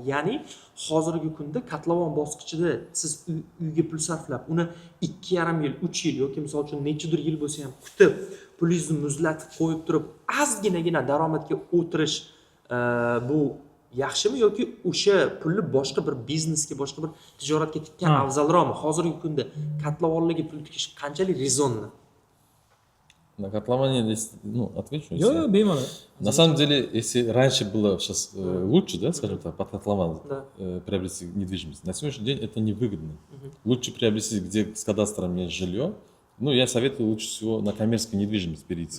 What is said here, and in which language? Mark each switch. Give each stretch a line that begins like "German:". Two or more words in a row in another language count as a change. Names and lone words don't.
Uzbek: Ya'ni hozirgi kunda kotlovan bosqichida siz uyga pul sarflab, uni 2,5 yil, 3 yil yoki misol uchun nechadir yil bo'lsa ham kutib, pulingizni muzlatib qo'yib turib, ozginagina daromadga o'tirish bu yaxshimi yoki o'sha pulni boshqa bir biznesga, boshqa bir tijoratga tikkan afzalroqmi? Hozirgi kunda kotlovanlarga pul tikish qanchalik rezonni?
Russian: На котловане, отвечу.
Uzbek: Bemalol.
Russian: На самом деле, если раньше было сейчас лучше, да, скажем так, под котлован приобрести недвижимость, на сегодняшний день это невыгодно. Лучше приобрести, где с кадастром есть жилье. Ну, я советую лучше всего на коммерческую недвижимость перейти.